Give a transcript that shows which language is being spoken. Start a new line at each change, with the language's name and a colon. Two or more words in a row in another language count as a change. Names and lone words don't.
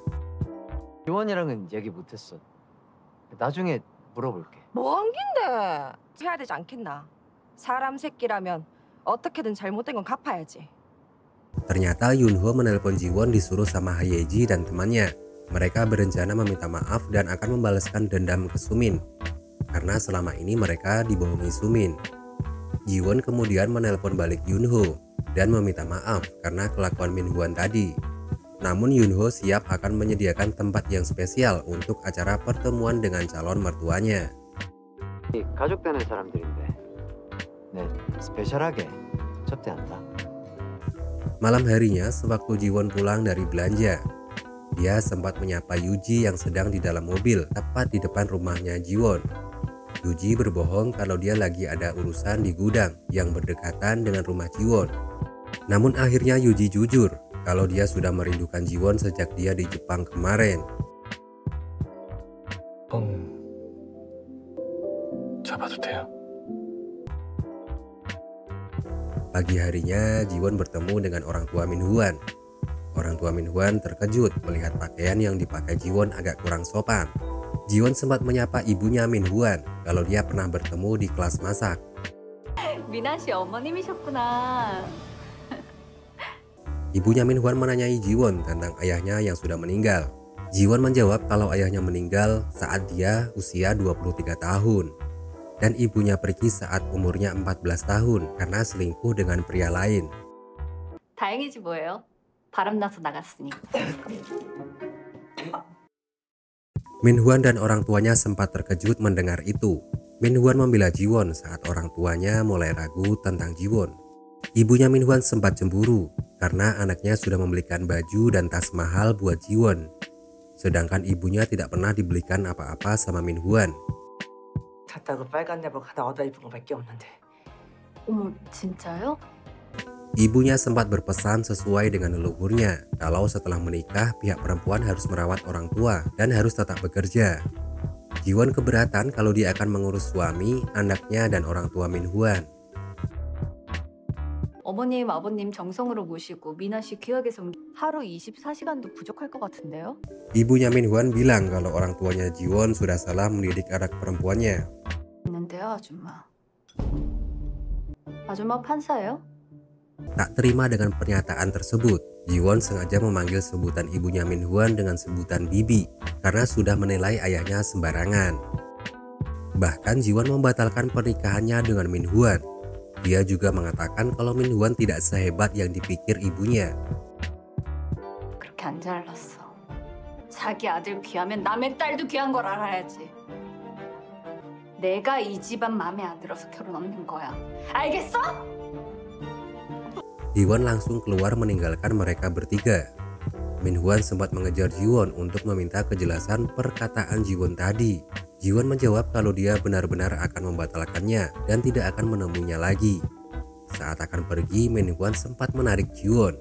Korean: 지원이랑은 얘기 못했어. 나중에 물어볼게. 뭐 한 긴데 해야 되지 않겠나? 사람 새끼라면 어떻게든 잘못된 건 갚아야지.
Indonesian: Ternyata Yunho menelpon Jiwon disuruh sama Hayeji dan temannya. Mereka berencana meminta maaf dan akan membalaskan dendam ke Sumin karena selama ini mereka dibohongi Sumin. Jiwon kemudian menelpon balik Yunho dan meminta maaf karena kelakuan Minhwan tadi. Namun Yunho siap akan menyediakan tempat yang spesial untuk acara pertemuan dengan calon mertuanya.
Korean: 가족 되는 사람들인데. 네, 스페셜하게 접대한다.
Indonesian: Malam harinya, sewaktu Jiwon pulang dari belanja, dia sempat menyapa Yuji yang sedang di dalam mobil tepat di depan rumahnya Jiwon. Yuji berbohong kalau dia lagi ada urusan di gudang yang berdekatan dengan rumah Jiwon. Namun akhirnya Yuji jujur kalau dia sudah merindukan Jiwon sejak dia di Jepang kemarin.
Korean: 잡아도 돼요?
Indonesian: Pagi harinya, Jiwon bertemu dengan orang tua Minhwan. Orang tua Minhwan terkejut melihat pakaian yang dipakai Jiwon agak kurang sopan. Jiwon sempat menyapa ibunya Minhwan kalau dia pernah bertemu di kelas masak.
Korean: 미나 씨 어머님이셨구나.
Indonesian: Ibunya Minhwan menanyai Jiwon tentang ayahnya yang sudah meninggal. Jiwon menjawab kalau ayahnya meninggal saat dia usia 23 tahun. Dan ibunya pergi saat umurnya 14 tahun karena selingkuh dengan pria lain.
Korean: 다행이지 뭐예요. 바람나서 나갔으니.
Indonesian: Minhwan dan orang tuanya sempat terkejut mendengar itu. Minhwan membela Jiwon saat orang tuanya mulai ragu tentang Jiwon. Ibunya Minhwan sempat cemburu karena anaknya sudah membelikan baju dan tas mahal buat Jiwon. Sedangkan ibunya tidak pernah dibelikan apa-apa sama Minhwan.
Korean: 샀다고 빨간 내복 하나 얻어 입은 거밖에 없는데. 어머, 진짜요?
Indonesian: Ibunya sempat berpesan sesuai dengan leluhurnya kalau setelah menikah pihak perempuan harus merawat orang tua dan harus tetap bekerja. Jiwon keberatan kalau dia akan mengurus suami, anaknya, dan orang tua Minhwan.
Korean: 어머님, 아버님 정성으로 모시고 미나 씨 귀하게 섬 하루 24시간도 부족할 것 같은데요?
Indonesian: Ibunya Minhwan bilang kalau orang tuanya Jiwon sudah salah mendidik anak perempuannya.
Korean: 있는데요, 아줌마. 아줌마 판사예요?
Indonesian: Tak terima dengan pernyataan tersebut, Jiwon sengaja memanggil sebutan ibunya Min Hwan dengan sebutan bibi karena sudah menilai ayahnya sembarangan. Bahkan Jiwon membatalkan pernikahannya dengan Min Hwan. Dia juga mengatakan kalau Min Hwan tidak sehebat yang dipikir ibunya.
Korean: 그렇게 안 잘났어. 자기 아들 귀하면 남의 딸도 귀한 걸 알아야지. 내가 이 집안 마음에 안 들어서 결혼 없는 거야. 알겠어?
Indonesian: Jiwon langsung keluar meninggalkan mereka bertiga. Min Hwan sempat mengejar Jiwon untuk meminta kejelasan perkataan Jiwon tadi. Jiwon menjawab kalau dia benar-benar akan membatalkannya dan tidak akan menemuinya lagi. Saat akan pergi, Min Hwan sempat menarik Jiwon.